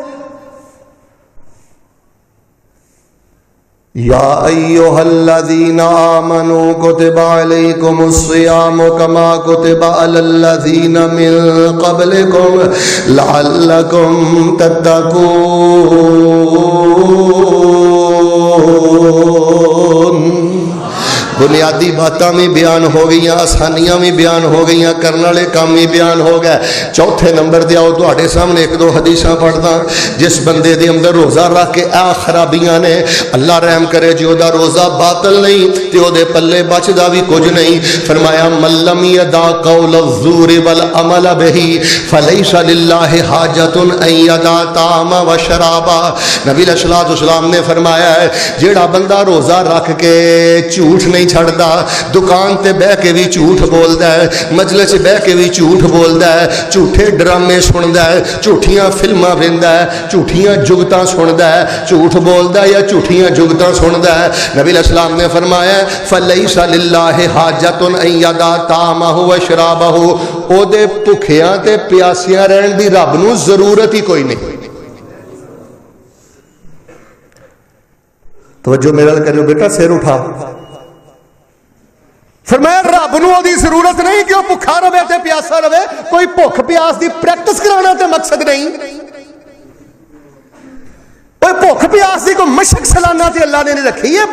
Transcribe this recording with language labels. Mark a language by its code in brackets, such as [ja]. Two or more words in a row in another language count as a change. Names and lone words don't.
[ar] یا ایھا الذین آمنوا کتب علیکم الصیام کما کتب علی الذین من قبلکم لعلکم تتقون۔ [pa] بنیادی باتاں بھی بیان ہو گئی، آسانیاں بھی بیان ہو گئی، کرنے والے کام بھی بیان ہو گئے۔ چوتھے نمبر دے آؤ تواڈے سامنے 1-2 حدیثاں پڑھدا، جس بندے دے اندر روزہ رکھ کے آ خرابیاں نے، اللہ رحم کرے جی دا روزہ باطل نہیں تے او دے پلے بچدا بھی کچھ نہیں۔ فرمایا [ar] من لم یدع قول الزور والعمل به فلیس للہ حاجۃ ان یدع طعام و شرابا۔ [pa] نبی علیہ الصلوۃ والسلام نے فرمایا ہے جیڑا بندہ روزہ رکھ کے جھوٹ نہیں چھڑدا، دکان تے بہہ کے بھی جھوٹ بولدا ہے، مجلس بہہ کے بھی جھوٹ بولدا ہے، جھوٹے ڈرامے سندا ہے، جھوٹیاں فلماں ویندا ہے، جھوٹیاں جگتاں سندا ہے، جھوٹ بولدا یا جھوٹیاں جگتاں سندا ہے. نبی علیہ السلام نے فرمایا [ar] فلیس للہ حاجۃ ان یدع طعامہ و شرابہ, [pa] اودے بھکھیاں تے پیاسیاں رہن دی رب نوں ضرورت ہی کوئی نہیں. توجہ میرے نال کریو بیٹا، سر اٹھا. فرمایا رب نوں اودی ضرورت نہیں کہ وہ بھکھا رہے تے پیاسا رہے, [ur] کوئی بھکھ پیاس کی پریکٹس کرانا تو مقصد نہیں، کوئی بھکھ پیاس کی کوئی مشق سالانہ تے اللہ نے نہیں رکھی ہے.